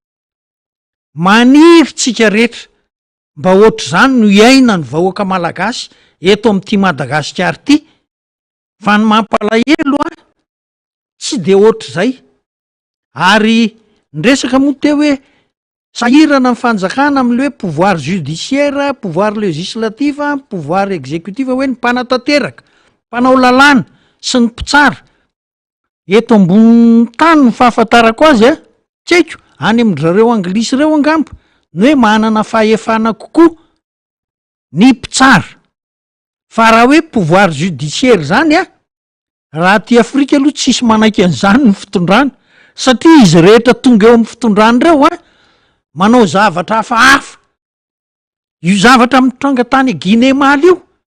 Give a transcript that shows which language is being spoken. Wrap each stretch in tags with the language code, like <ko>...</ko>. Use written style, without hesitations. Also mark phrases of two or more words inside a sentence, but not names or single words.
<mg>maniry tsika rehetra mba ohatr' zany no iaina ny vahoaka malagasy eto am'ty Madagasikara ty fa ny mampalahelo tsy de ohatr' zay ary nyresaka moa te hoe sahirana ny fanjakana am'le hoe</mg> <fr>pouvoir judiciaire pouvoir législatif pouvoir exécutif</fr> <mg>hoe ny mpanatanteraka mpanao lalàna sy ny mpitsara eto ambony tany ny fahafantarako azy a tsy haiko any am'rareo anglisy reo angambo ny hoe manana fahefana kokoa ny mpitsara fa raha hoe</mg> <fr>pouvoir judiciaire</fr> <mg>zany a raha ty Afrika aloha tsisy manaiky an'izany ny fitondrana satria izy rehetra tonga eo amin'ny fitondrany reo a manao zavatra hafahafa io zavatra mitranga tany e Guinée Mali io</mg>